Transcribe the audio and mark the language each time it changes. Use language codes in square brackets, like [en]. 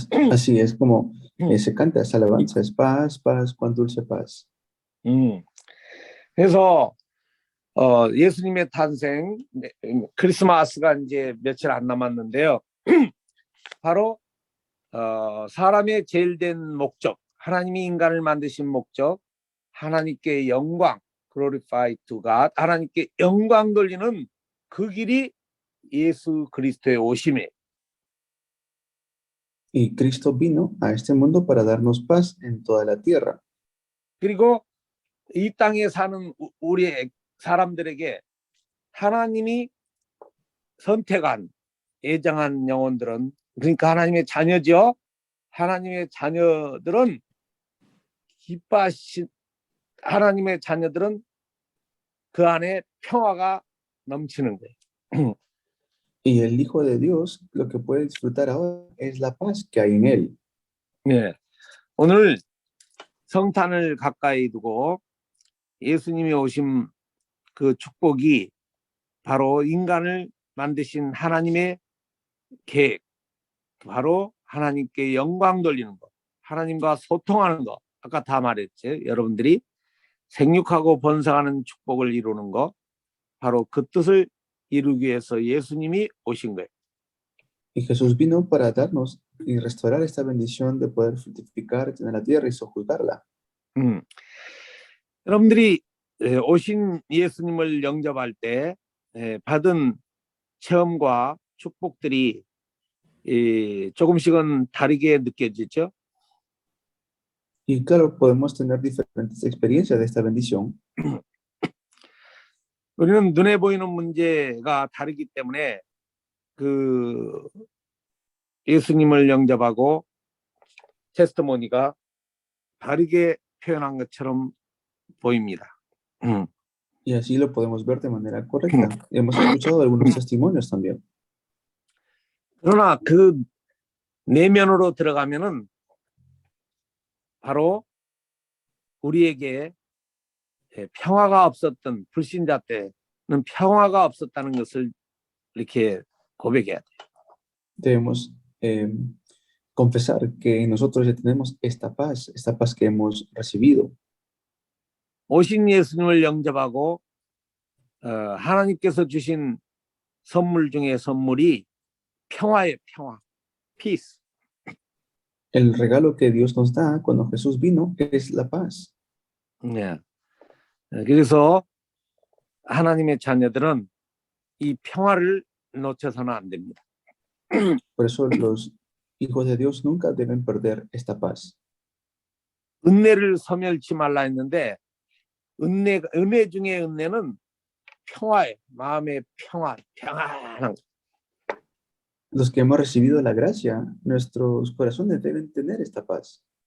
[es] Así es como se canta esa alabanza, es paz, paz, cuán dulce paz. [ko] 그래서 예수님의 탄생, 크리스마스가 이제 며칠 안 남았는데요. 바로 사람의 제일 된 목적, 하나님이 인간을 만드신 목적, 하나님께 영광, [en] glorify to God, [ko] 하나님께 영광 돌리는 그 길이 예수 그리스도의 오심이에요. [es] Y Cristo vino a este mundo para darnos paz en toda la tierra. [ko] 그리고 이 땅에 사는 우리 사람들에게 하나님이 선택한 예정한 영혼들은, 그러니까 하나님의 자녀죠. 하나님의 자녀들은 기뻐하신 하나님의 자녀들은 그 안에 평화가 넘치는 거예요. [es] Y el Hijo de Dios lo que puede disfrutar ahora es la paz que hay en él. [ko] 네, 오늘 성탄을 가까이 두고 예수님이 오신 그 축복이 바로 인간을 만드신 하나님의 계획, 바로 하나님께 영광 돌리는 것, 하나님과 소통하는 것, 아까 다 말했죠. 여러분들이 생육하고 번성하는 축복을 이루는 것, 바로 그 뜻을 이루기 위해서 예수님이 오신 거예요. [es] Y Jesús vino para darnos y restaurar esta bendición de poder fructificar en la tierra y sojuzgarla. [ko] 여러분들이 오신 예수님을 영접할 때 받은 체험과 축복들이 조금씩은 다르게 느껴지죠. [es] Y claro, podemos tener diferentes experiencias de esta bendición. [ko] 우리는 눈에 보이는 문제가 다르기 때문에 그 예수님을 영접하고 테스티모니가 다르게 표현한 것처럼 보입니다. [es] Y así lo podemos ver de manera correcta. Hemos escuchado algunos testimonios también. [ko] 그러나 그 내면으로 들어가면은 바로 우리에게 평화가 없었던 불신자 때는 평화가 없었다는 것을 이렇게 고백해야 돼. [es] Debemos confesar que nosotros ya tenemos esta paz que hemos recibido. [ko] 오신 예수님을 영접하고 하나님께서 주신 선물 중에 선물이 평화예요. 평화. [en] Peace. [es] El regalo que Dios nos da cuando Jesús vino es la paz. [ko] 네. 그래서 하나님의 자녀들은 이 평화를 놓쳐서는 안 됩니다. [es] Por eso los hijos de Dios nunca deben perder esta paz. [ko] 은혜를 소멸치 말라 했는데 은혜 중에 은혜는 평화예요. 마음의 평화, 평안한 거. [es] Los que hemos recibido la gracia, nuestros corazones deben tener esta paz.